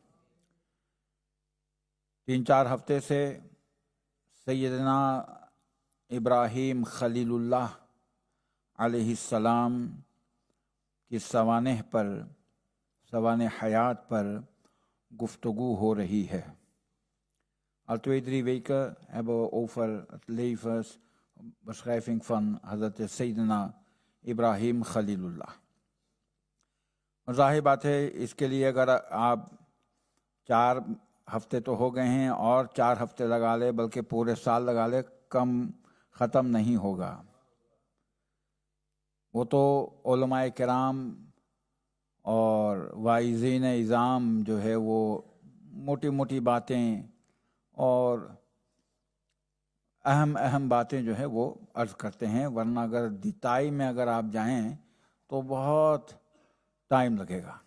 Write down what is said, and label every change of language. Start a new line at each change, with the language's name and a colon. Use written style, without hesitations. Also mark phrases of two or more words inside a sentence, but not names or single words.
Urdu: 3-4 ہفتے سے سیدنا ابراہیم خلیل اللہ
Arabic: علیہ السلام
Urdu: کی سوانح پر، سوانح حیات پر گفتگو ہو رہی ہے۔
Dutch: Al 2-3 weken hebben we over het levensbeschrijving van Hazrat Sayyidina Ibrahim Khalilullah۔
Urdu: اور ظاہر بات ہے اس کے لیے اگر آپ 4 ہفتے تو ہو گئے ہیں، اور 4 ہفتے لگا لے، بلکہ پورے سال لگا لے، کم ختم نہیں ہوگا۔ وہ تو علماء کرام اور واعظین اعظام جو ہے وہ موٹی موٹی باتیں اور اہم باتیں جو ہے وہ عرض کرتے ہیں، ورنہ اگر ڈیٹائی میں اگر آپ جائیں تو بہت ٹائم لگے گا۔